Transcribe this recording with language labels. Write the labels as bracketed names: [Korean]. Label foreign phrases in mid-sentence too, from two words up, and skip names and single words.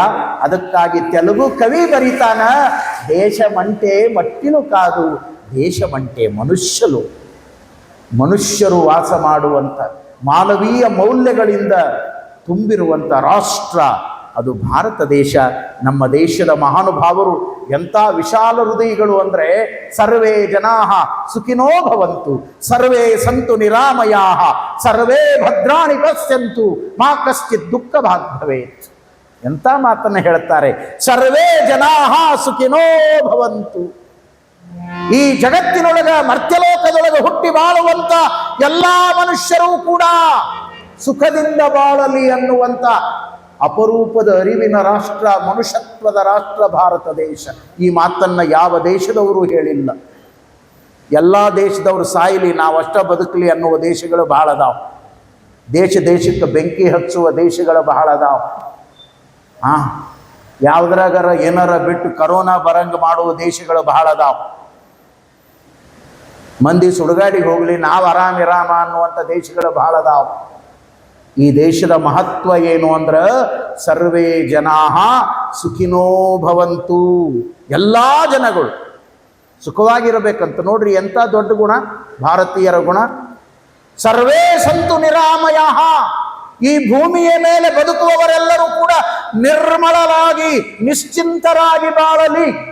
[Kannada] ಅದಕ್ಕಾಗಿ ತೆಲುಗು ಕವಿ ಬರೀತಾನ, [Telugu] దేశమంటే మట్టిను కాదు దేశమంటే [Kannada] ಮನುಷ್ಯರು ವಾಸ ಮಾಡುವಂಥ ಮಾನವೀಯ ಮೌಲ್ಯಗಳಿಂದ ತುಂಬಿರುವಂಥ ರಾಷ್ಟ್ರ ಅದು ಭಾರತ ದೇಶ. ನಮ್ಮ ದೇಶದ ಮಹಾನುಭಾವರು ಎಂಥ ವಿಶಾಲ ಹೃದಯಗಳು ಅಂದರೆ, [Sanskrit] ಸರ್ವೇ ಜನಾಃ ಸುಖಿನೋ ಭವಂತು, ಸರ್ವೇ ಸಂತು ನಿರಾಮಯಾಃ, ಸರ್ವೇ ಭದ್ರಾಣಿ ಪಶ್ಯಂತು, ಮಾ ಕಶ್ಚಿತ್ ದುಃಖ ಭಾಗ್ ಭವೇತ್. [Kannada] ಎಂಥ ಮಾತನ್ನು ಹೇಳ್ತಾರೆ, [Sanskrit] ಸರ್ವೇ ಜನಾಃ ಸುಖಿನೋ ಭವಂತು. [Kannada] ಈ ಜಗತ್ತಿನೊಳಗ ಮರ್ತ್ಯಲೋಕದೊಳಗೆ ಹುಟ್ಟಿ ಬಾಳುವಂತ ಎಲ್ಲ ಮನುಷ್ಯರೂ ಕೂಡ ಸುಖದಿಂದ ಬಾಳಲಿ ಅನ್ನುವಂಥ ಅಪರೂಪದ ಅರಿವಿನ ರಾಷ್ಟ್ರ, ಮನುಷ್ಯತ್ವದ ರಾಷ್ಟ್ರ ಭಾರತ ದೇಶ. ಈ ಮಾತನ್ನು ಯಾವ ದೇಶದವರು ಹೇಳಿಲ್ಲ. ಎಲ್ಲ ದೇಶದವರು ಸಾಯಲಿ, ನಾವಷ್ಟ ಬದುಕಲಿ ಅನ್ನುವ ದೇಶಗಳು ಬಹಳ ಅದಾವ. ದೇಶಕ್ಕೆ ಬೆಂಕಿ ಹಚ್ಚುವ ದೇಶಗಳು ಬಹಳ ಅದಾವ. ಯಾವುದ್ರಾಗರ ಏನಾರ ಬಿಟ್ಟು ಕರೋನಾ ಬರಂಗ ಮಾಡುವ ದೇಶಗಳು ಬಹಳ ಅದಾವ. ಮಂದಿ ಸುಡುಗಾಡಿಗೆ ಹೋಗಲಿ, ನಾವು ಆರಾಮ ಅನ್ನುವಂಥ ದೇಶಗಳು ಬಹಳ ಅದಾವ. ಈ ದೇಶದ ಮಹತ್ವ ಏನು ಅಂದ್ರೆ, [Sanskrit] ಸರ್ವೇ ಜನಾಃ ಸುಖಿನೋ ಭವಂತು. [Kannada] ಎಲ್ಲ ಜನಗಳು ಸುಖವಾಗಿರಬೇಕಂತ. ನೋಡ್ರಿ ಎಂಥ ದೊಡ್ಡ ಗುಣ, ಭಾರತೀಯರ ಗುಣ. [Sanskrit] ಸರ್ವೇ ಸಂತು ನಿರಾಮಯಃ. [Kannada] ಈ ಭೂಮಿಯ ಮೇಲೆ ಬದುಕುವವರೆಲ್ಲರೂ ಕೂಡ ನಿರ್ಮಲರಾಗಿ ನಿಶ್ಚಿಂತರಾಗಿ ಬಾಳಲಿ.